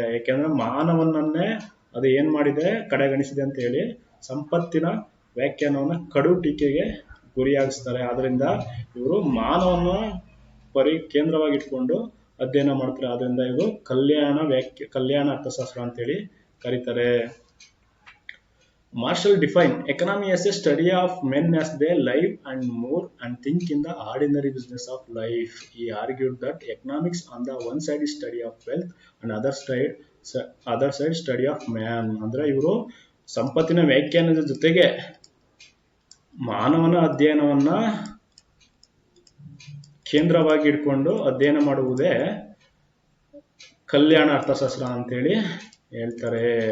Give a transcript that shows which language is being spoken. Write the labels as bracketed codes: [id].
[kn] ಯಾಕೆಂದ್ರೆ ಮಾನವನನ್ನೇ ಅದು ಏನ್ ಮಾಡಿದೆ, ಕಡೆಗಣಿಸಿದೆ ಅಂತ ಹೇಳಿ ಸಂಪತ್ತಿನ ವ್ಯಾಖ್ಯಾನವನ್ನ ಕಡು ಟೀಕೆಗೆ ಗುರಿಯಾಗಿಸ್ತಾರೆ. ಆದ್ರಿಂದ ಇವರು ಮಾನವನ ಕೇಂದ್ರವಾಗಿ ಇಟ್ಕೊಂಡು ಅಧ್ಯಯನ ಮಾಡ್ತಾರೆ. ಆದ್ರಿಂದ ಇದು ಕಲ್ಯಾಣ ಅರ್ಥಶಾಸ್ತ್ರ ಅಂತೇಳಿ ಕರೀತಾರೆ. [en] Marshall defined economy as a study of men as they live and move and think in the ordinary business of life. He argued that economics on the one side is study of wealth and other side study of man. [kn] ಅಂದ್ರೆ ಇವರು ಸಂಪತ್ತಿನ ವ್ಯಾಖ್ಯಾನದ ಜೊತೆಗೆ ಮಾನವನ ಅಧ್ಯಯನವನ್ನ ಕೇಂದ್ರವಾಗಿ ಇಟ್ಕೊಂಡು ಅಧ್ಯಯನ ಮಾಡುವುದೇ ಕಲ್ಯಾಣ ಅರ್ಥಶಾಸ್ತ್ರ ಅಂತೇಳಿ ಹೇಳ್ತಾರೆ.